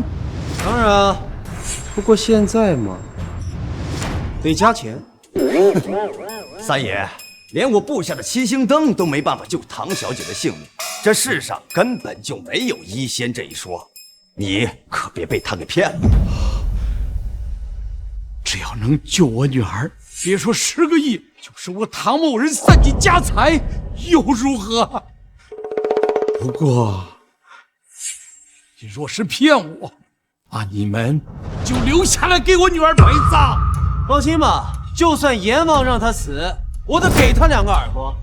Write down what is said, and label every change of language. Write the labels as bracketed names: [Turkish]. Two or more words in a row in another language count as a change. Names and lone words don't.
[Chinese] 当然啊，不过现在嘛，得加钱。三爷，连我布下的七星灯都没办法救唐小姐的性命，这世上根本就没有医仙这一说，你可別被他給騙了。只要能救我女兒，別說10個億，就是我唐某人散盡家財又如何？不過，你若是騙我，你們就留下來給我女兒陪葬。放心吧，就算閻王讓他死，我得給他2個耳朵。